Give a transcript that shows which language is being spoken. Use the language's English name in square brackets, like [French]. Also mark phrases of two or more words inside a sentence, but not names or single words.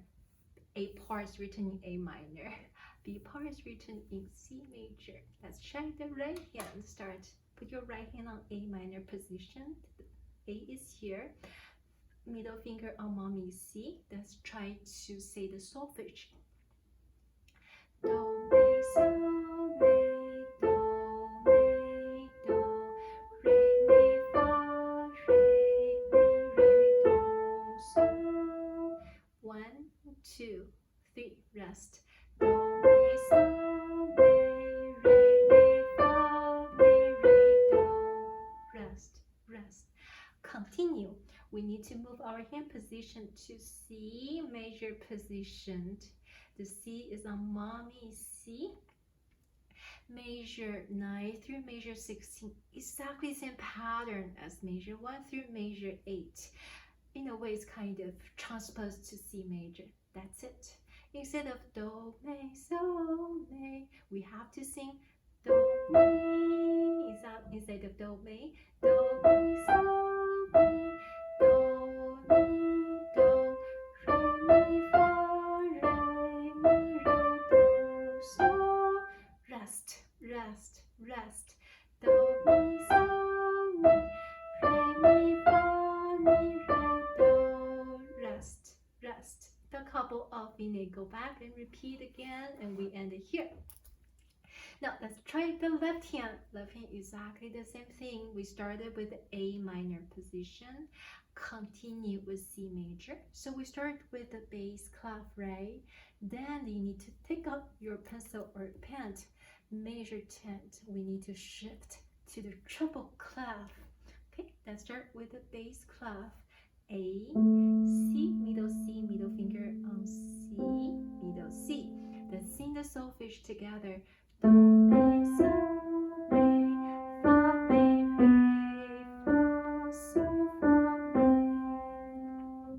[English] A part is written in A minor. B part is written in C major. Let's check the right hand. Start. Put your right hand on A minor position. A is here. Middle finger on mommy C. Let's try to say the solfege. Do, re, so, re. Rest. Do, re, so, re, re, fa, re, re, do. Rest, rest. Continue. We need to move our hand position to C major positioned. The C is on mommy C. Measure 9 through measure 16, exactly same pattern as measure 1 through measure 8. In a way, it's kind of transposed to C major. That's it. Instead of do, me, so, me, we have to sing do, mi. Instead of do, me, do, mi, so, mi, do, mi, do, re, mi, fa, re, mi, re, do, so. Rest, rest, rest. Do, mi, so, mi, re, mi, fa, mi, re, do. Rest, rest. The couple of fine, go back and repeat again, and we end it here. Now let's try the left hand. Left hand, exactly the same thing. We started with the A minor position, continue with C major. So we start with the bass clef, right? Then you need to take out your pencil or pen. Measure 10. We need to shift to the treble clef. Okay, let's start with the bass clef. A, C, middle finger on C, middle C. Then sing the solfege together. Do, re, so, re, fa, re, fa, so, fa, re.